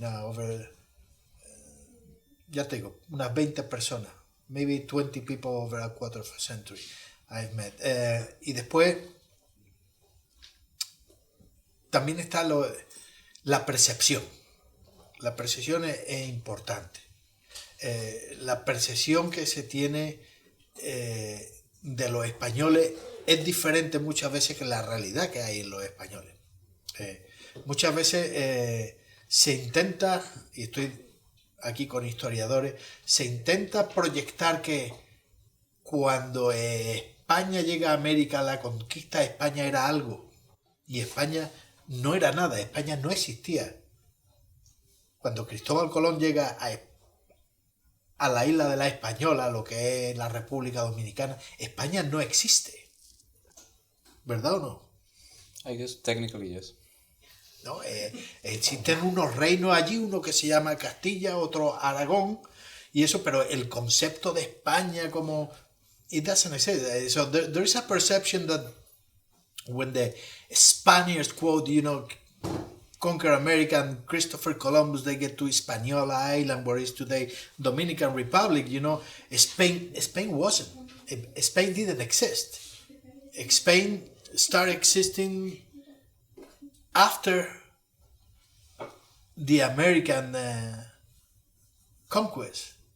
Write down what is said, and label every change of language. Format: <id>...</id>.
<en>Over,</en> <es>ya te digo, unas 20 personas,</es> <en>maybe 20 people over a quarter of a century I've met.</en> <es>Y después también está la percepción. La percepción es importante. La percepción que se tiene de los españoles es diferente muchas veces que la realidad que hay en los españoles. Muchas veces se intenta, y estoy aquí con historiadores, se intenta proyectar que cuando España llega a América, la conquista de España era algo, y España no era nada, España no existía. Cuando Cristóbal Colón llega a la isla de la Española, lo que es la República Dominicana, España no existe. ¿Verdad o no?</es> <en>I guess technically yes.</en> <es>¿No? Existen unos reinos allí, uno que se llama Castilla, otro Aragón, y eso, pero el concepto de España como...</es> <en>It doesn't exist. So there is a perception that when the Spaniards, quote, conquer America and Christopher Columbus, they get to Hispaniola Island, where is today Dominican Republic, Spain wasn't. Spain didn't exist. Spain started existing after the American conquest.</en>